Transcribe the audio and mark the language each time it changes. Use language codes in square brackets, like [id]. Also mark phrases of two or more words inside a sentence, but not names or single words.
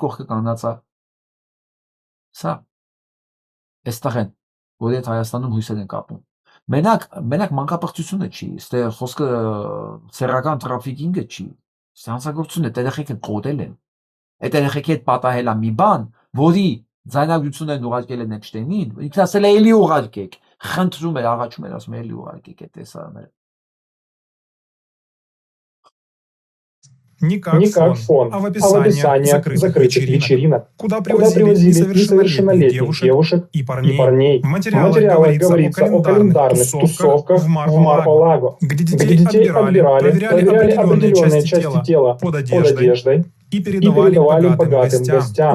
[hy] կողքը կանգնած է սա այստեղ են, որ այդ Հայաստանում հույսեր են կապում։ Մենակ մանկապղծությունը չի, այստեղ խոսքը սեռական տրաֆիկինգը չի, հանցագործությունը երեխեքը կոդել են։ Այդ երեխեքի հետ պատահել է մի բան, որի ձայնագրությունն են ուղարկել են Էփշտեյնին, ինքն ասել է էլի ուղարկեք, խնդրում էր, աղաչում էր, ասում էլի угարկեք այդ տեսարանները։ [ru] Не как фон, а в описании закрытых вечеринок, куда привозили несовершеннолетних девушек и парней. В материалах говорится о календарных тусовках в Мар-а-Лаго, где детей отбирали, проверяли определенные части тела под одеждой и передавали богатым гостям.